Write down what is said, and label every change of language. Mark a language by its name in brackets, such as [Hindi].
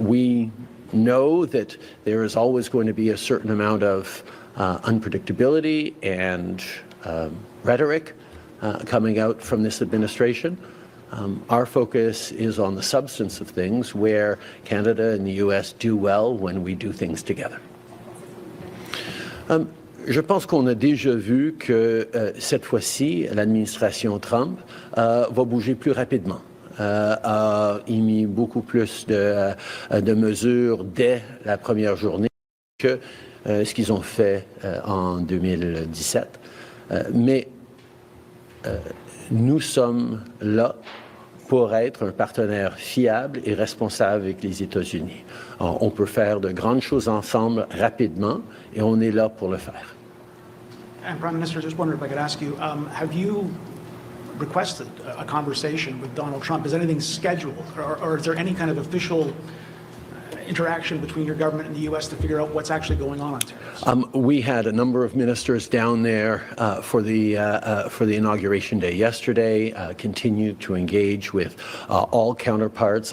[English] We know that there is always going to be a certain amount of unpredictability and rhetoric coming out from this administration. Our focus is on the substance of things, where Canada and the U.S. do well when we do things together. [French] Je pense qu'on a déjà vu que cette fois-ci, l'administration Trump va bouger plus rapidement, a émis beaucoup plus de mesures dès la première journée que ce qu'ils ont fait en 2017. Mais nous sommes là pour être un partenaire fiable et responsable avec les États-Unis. On peut faire de grandes choses ensemble rapidement et on est là pour le faire. [English] And Prime Minister, just wondered if I could ask you, have you requested a conversation with Donald Trump? Is anything scheduled, or is there any kind of official interaction between your government and the U.S. to figure out what's actually going on tariffs? We had a number of ministers down there for the inauguration day yesterday, continued to engage with all counterparts.